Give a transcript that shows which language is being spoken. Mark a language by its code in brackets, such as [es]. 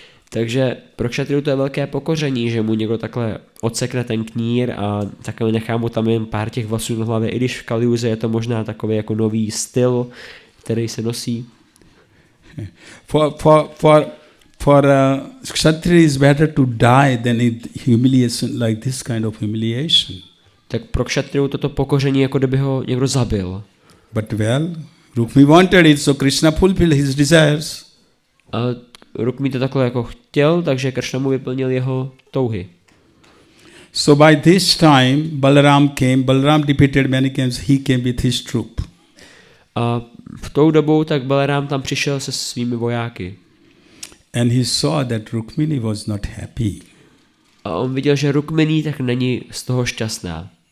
[cs] Takže pro kšatriu to je velké pokoření, že mu někdo takhle odsekne ten knír a takhle nechá mu tam jen pár těch vlasů na hlavě, i když v Kaliuze je to možná takový jako nový styl, který se nosí. [en] For Kshatriya is better to die than humiliation like this kind of humiliation. [cs] Tak pro kšatriu toto pokoření, jako kdyby ho někdo zabil. [en] But well, Rukmi wanted it, so Krishna fulfilled his desires. [cs] A Rukmi to takhle jako chtěl, takže Krishna mu vyplnil jeho touhy. [en] So by this time, Balaram defeated many kings, he came with his troop. [cs] A v tou dobu tak Balaram tam přišel se svými vojáky. [en] And he saw that Rukmini was not happy. [cs] A on viděl, že Rukmini tak není z toho šťastná.